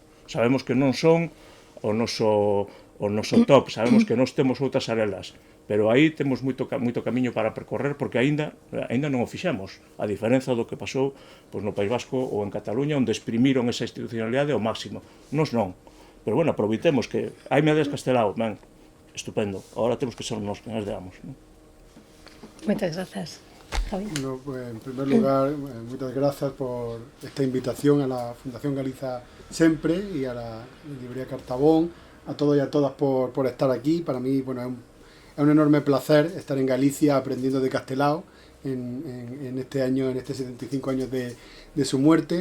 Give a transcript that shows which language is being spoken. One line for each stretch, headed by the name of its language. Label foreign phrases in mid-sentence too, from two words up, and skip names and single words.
Galician: Sabemos que non son o noso top, sabemos que nós temos outras arelas, pero aí temos moito camiño para percorrer, porque aínda non o fixemos, a diferenza do que pasou no País Vasco ou en Cataluña, onde exprimiron esa institucionalidade ao máximo. Nós non. Pero, bueno, aproveitemos que hai medallas Castelao, ben, estupendo, agora temos que ser nós que as deamos. Moitas grazas.
Spanish: No, pues, en primer lugar, muchas gracias por esta invitación a la Fundación Galiza Sempre y a la librería Cartabón, a todos y a todas por estar aquí. Para mí, bueno, es un enorme placer estar en Galicia aprendiendo de Castelao en este año, en este 75 años de su muerte.